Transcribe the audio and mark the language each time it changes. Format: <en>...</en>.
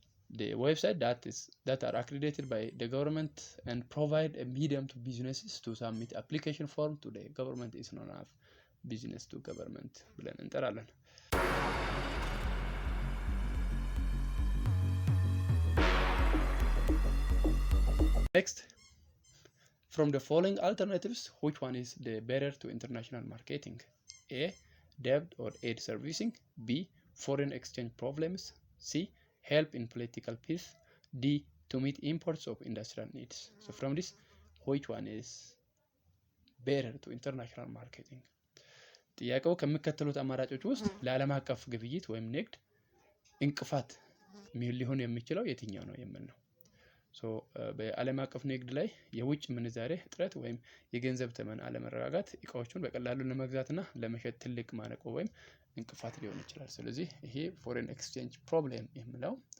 <en>the website that are accredited by the government and provide a medium to businesses to submit application form to the government is known as business to government</en> <am>ብለን እንጠራለን።</am> <en>Next, from the following alternatives, which one is the barrier to international marketing? A, debt or aid servicing. B, foreign exchange problems. C, help in political peace. D, to meet imports of industrial needs. So from this, which one is barrier to international marketing?</en> <am>ጥያቄው ከሚከተሉት አማራጮች ውስጥ ለዓለም አቀፍ ግብይት ወይም ንግድ እንቅፋት ሊሆን የሚችለው የትኛው ነው የሚል ነው። በዓለም አቀፍ ንግድ ላይ የውጭ ምንዛሬ እጥረት ወይም የገንዘብ ተመን አለመረጋጋት እቃዎቹን በቀላሉ ለመግዛትና ለመሸጥ ትልቅ ማነቆ ወይም እንቅፋት ሊሆን ይችላል። ስለዚህ ይሄ ፎሬን ኤክስቼንጅ ፕሮብሌም የሚለው</am>